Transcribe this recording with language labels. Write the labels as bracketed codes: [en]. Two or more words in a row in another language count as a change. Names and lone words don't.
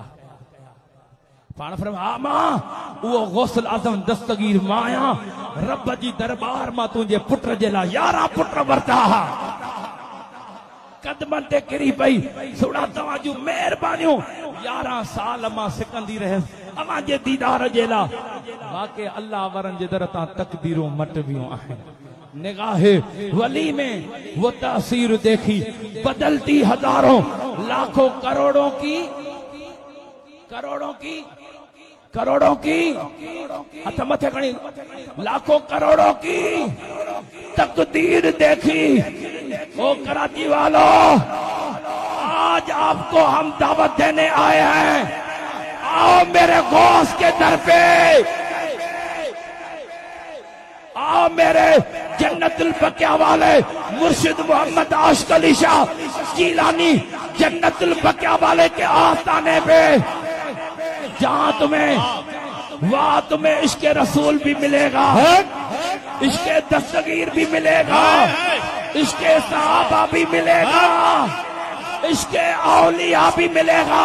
[sd] पाण फरमा मां उहो गौसल आज़म दस्तगीर मां आहियां रब जी दरबार मां तुंहिंजे पुट जे लाइ 11 पुट वरता कदमनि ते किरी पई सुणा तव्हां जूं महिरबानियूं 11 साल मां सिकंदी रहियसि अव्हां जे दीदार जे लाइ। वाकई अल्लाह वरनि जे दर तां तकदीरूं मटबियूं आहिनि। [ur] نگاہِ ولی میں وہ تاثیر دیکھی بدلتی ہزاروں لاکھوں کروڑوں کی [sd] हथ मथे खणी [ur] لاکھوں کروڑوں کی تقدیر دیکھی. او کراچی والو آج آپ کو ہم دعوت دینے آئے ہیں آؤ میرے غوث کے در پے آؤ میرے جنت البقیع والے مرشد محمد عاشق علی شاہ جیلانی جنت البقیع والے کے آستانے پہ جہاں تمہیں عشقِ رسول بھی ملے گا عشقِ دستگیر بھی ملے گا عشقِ صحابہ بھی ملے گا عشقِ اولیاء بھی ملے گا.